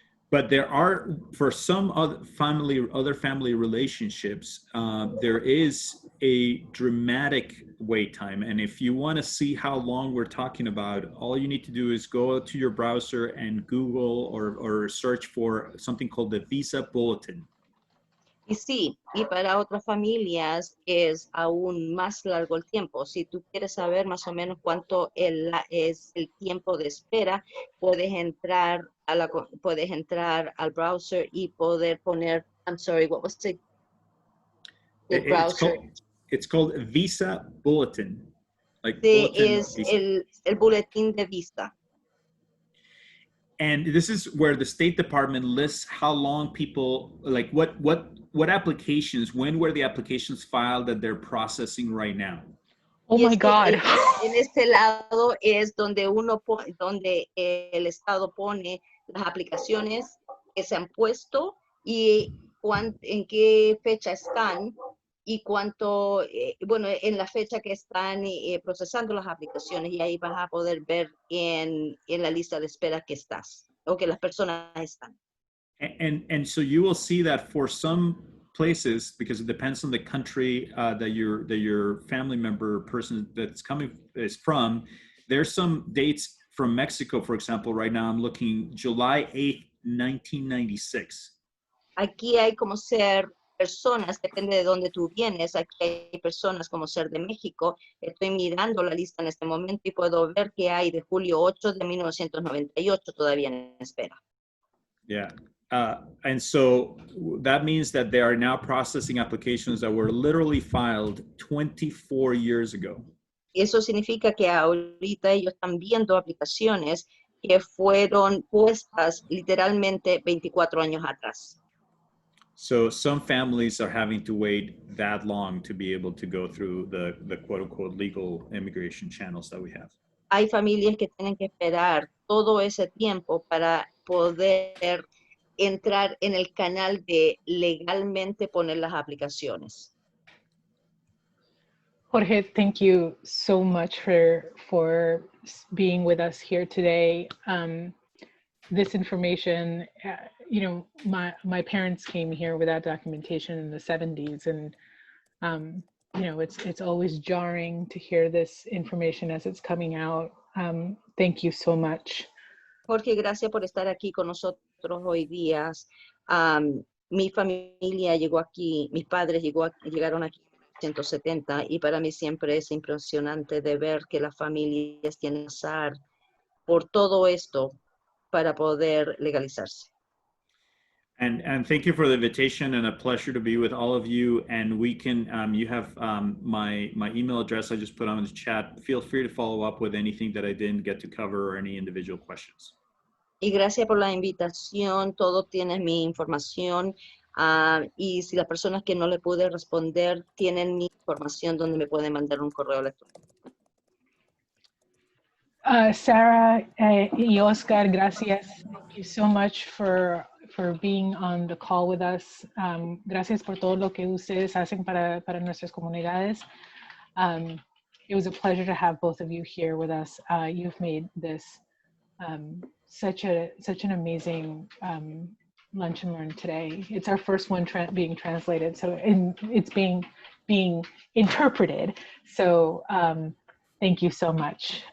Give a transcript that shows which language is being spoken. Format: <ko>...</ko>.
<en>But there are, for some other family relationships, there is a dramatic wait time. And if you want to see how long we're talking about, all you need to do is go to your browser and Google or search for something called the Visa Bulletin.</en> <es>Y sí, y para otras familias es aún más largo el tiempo. Si tú quieres saber más o menos cuánto es el tiempo de espera, puedes entrar al browser y poder poner,</es> <en>I'm sorry, what was the browser? It's called Visa Bulletin. Like</en> <es>Es el boletín de visa.</es> <en>And this is where the State Department lists how long people, like what applications, when were the applications filed that they're processing right now? Oh my God.</en> <es>En este lado es donde donde el Estado pone las aplicaciones que se han puesto y en qué fecha están y cuánto, en la fecha que están procesando las aplicaciones, y ahí vas a poder ver en la lista de espera que estás o que las personas están.</es> <en>And so you will see that for some places, because it depends on the country that your family member person that's coming is from, there's some dates from Mexico, for example. Right now I'm looking July 8th, 1996.</en> <es>Aquí hay como ser personas, depende de dónde tú vienes, aquí hay personas como ser de México. Estoy mirando la lista en este momento y puedo ver que hay de julio 8 de 1998 todavía en espera. Yeah.</es> <en>And so that means that they are now processing applications that were literally filed 24 years ago.</en> <es>Eso significa que ahorita ellos están viendo aplicaciones que fueron puestas literalmente 24 años atrás.</es> <en>So some families are having to wait that long to be able to go through the quote unquote legal immigration channels that we have.</en> <es>Hay familias que tienen que esperar todo ese tiempo para poder entrar en el canal de legalmente poner las aplicaciones.</es> <en>Jorge, thank you so much for being with us here today. This information, my parents came here without documentation in the 70s, and you know, it's always jarring to hear this information as it's coming out. Thank you so much.</en> <es>Jorge, gracias por estar aquí con nosotros hoy día. Mi familia llegó aquí, mis padres llegaron aquí en 1970 y para mí siempre es impresionante de ver que las familias tienen que pasar por todo esto para poder legalizarse.</es> <en>And thank you for the invitation, and a pleasure to be with all of you. And we can, you have my email address I just put on the chat. Feel free to follow up with anything that I didn't get to cover or any individual questions.</en> <es>Y gracias por la invitación, todo tiene mi información. Y si las personas que no le pude responder tienen mi información donde me pueden mandar un correo electrónico. Sarah y Oscar, gracias.</es> <en>Thank you so much for being on the call with us.</en> <es>Gracias por todo lo que ustedes hacen para nuestras comunidades.</es> <en>It was a pleasure to have both of you here with us. You've made this such an amazing lunch and learn today. It's our first one being translated, so it's being interpreted. So thank you so much.</en>